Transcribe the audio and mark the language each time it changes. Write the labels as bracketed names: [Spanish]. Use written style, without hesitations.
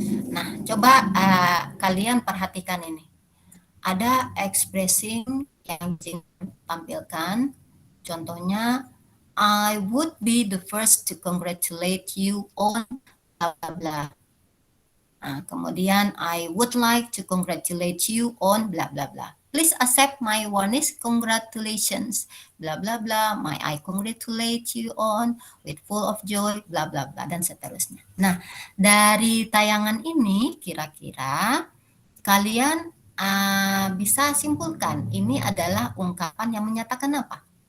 [Indonesian] Nah, coba kalian perhatikan ini. Ada expressing yang ditampilkan. Contohnya, [English] I would be the first to congratulate you on blah blah blah. [Indonesian] Nah, kemudian [English] I would like to congratulate you on blah blah blah. Please accept my warmest congratulations. Blah blah blah. May I congratulate you on with full of joy. Blah blah blah [Indonesian] dan seterusnya. Nah, dari tayangan ini kira-kira kalian bisa simpulkan ini adalah ungkapan yang menyatakan apa?